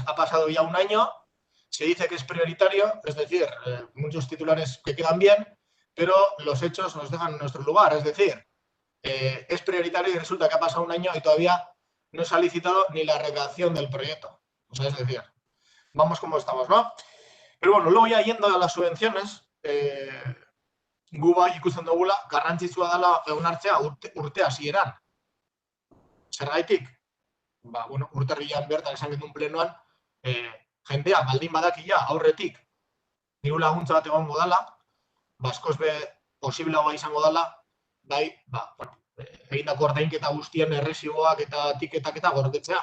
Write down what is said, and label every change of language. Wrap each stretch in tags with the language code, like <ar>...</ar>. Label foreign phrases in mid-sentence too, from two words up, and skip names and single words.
<es>Ha pasado ya un año, se dice que es prioritario, es decir, muchos titulares que quedan bien, pero los hechos nos dejan en nuestro lugar, es decir, es prioritario y resulta que ha pasado un año y todavía no se ha licitado ni la redacción del proyecto. O sea, es decir, vamos como estamos, ¿no? Pero bueno, luego ya yendo a las subvenciones,</es> <eu>gu bai ikusten dugula, garrantzitsua dela onartzea urte hasieran. Zergatik? Ba, bueno, urtarrilean bertan esan genuen plenoan, jendea baldin badakia aurretik diru laguntza bat egongo dela, askoz be posibleagoa izango dela, bai, egindako ordainketa guztien erresiboak eta tiketak eta gordetzea.</eu>